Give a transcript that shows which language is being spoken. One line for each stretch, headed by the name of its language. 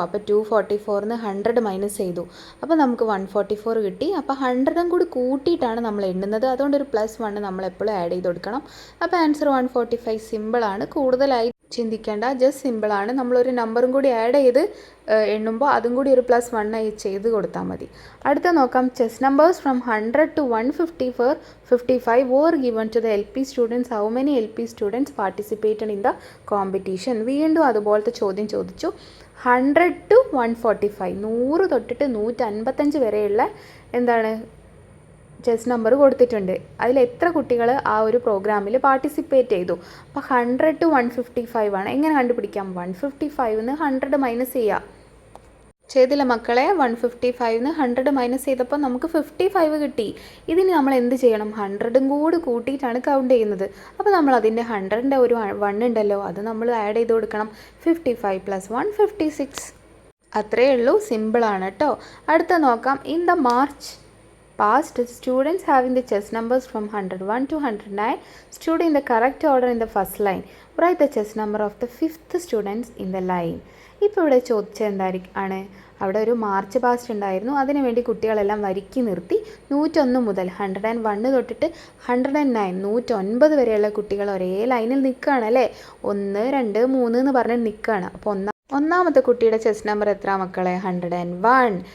Malayalam: അപ്പോൾ 244 100 മൈനസ് ചെയ്തു, അപ്പോൾ നമുക്ക് 144 കിട്ടി. അപ്പോൾ 100 കൂടി കൂട്ടിയിട്ടാണ് നമ്മൾ എണ്ണുന്നത്, അതുകൊണ്ട് ഒരു +1 നമ്മൾ എപ്പോഴും ആഡ് ചെയ്ത് കൊടുക്കണം. അപ്പോൾ ആൻസർ 145. സിമ്പിളാണ്, കൂടുതലായി ചിന്തിക്കേണ്ട, ജസ്റ്റ് സിമ്പിളാണ്. നമ്മളൊരു നമ്പറും കൂടി ആഡ് ചെയ്ത് എണ്ണുമ്പോൾ അതും കൂടി ഒരു +1 ചെയ്ത് കൊടുത്താൽ മതി. അടുത്ത നോക്കാം. Chess numbers from
English: 100 to 155 were given to the LP students. How many LP students participated in the competition?
Malayalam: വീണ്ടും അതുപോലത്തെ ചോദ്യം ചോദിച്ചു. 100 to 145, 100 തൊട്ടിട്ട് 155 വരെയുള്ള എന്താണ് ചെസ് നമ്പർ കൊടുത്തിട്ടുണ്ട്. അതിൽ എത്ര കുട്ടികൾ ആ ഒരു പ്രോഗ്രാമിൽ പാർട്ടിസിപ്പേറ്റ് ചെയ്തു. അപ്പോൾ 100 to 155 ആണ്. എങ്ങനെ കണ്ടുപിടിക്കാം? 155 100 മൈനസ് ചെയ്യാം. ചെയ്തില്ല മക്കളെ? 155 100 മൈനസ് ചെയ്തപ്പോൾ നമുക്ക് 55 കിട്ടി. ഇതിന് നമ്മൾ എന്ത് ചെയ്യണം? 100 കൂടി കൂട്ടിയിട്ടാണ് കൗണ്ട് ചെയ്യുന്നത്. അപ്പോൾ നമ്മൾ അതിൻ്റെ 100ൻ്റെ ഒരു 1 ഉണ്ടല്ലോ, അത് നമ്മൾ ആഡ് ചെയ്ത് കൊടുക്കണം. 55 + 1 56. അത്രയേ ഉള്ളൂ, സിമ്പിളാണ് കേട്ടോ. അടുത്ത നോക്കാം. In the March
English: past, students having the chess numbers from 101 to 109 stood in the correct order in the first line. Write the chess number of the fifth students in the line.
Malayalam: ഇപ്പോൾ ഇവിടെ ചോദിച്ചത് എന്തായിരിക്കും? അവിടെ ഒരു March past ഉണ്ടായിരുന്നു. അതിനുവേണ്ടി കുട്ടികളെല്ലാം വരിക്കി നിർത്തി 101 മുതൽ 101 തൊട്ടിട്ട് 109 109 വരെയുള്ള കുട്ടികൾ ഒരേ ലൈനിൽ നിൽക്കുകയാണ് അല്ലേ. 1 2 3 എന്ന് പറഞ്ഞ് നിൽക്കുകയാണ്. അപ്പോൾ ഒന്നാമത്തെ കുട്ടിയുടെ ചെസ് നമ്പർ എത്ര മക്കളെ? 101.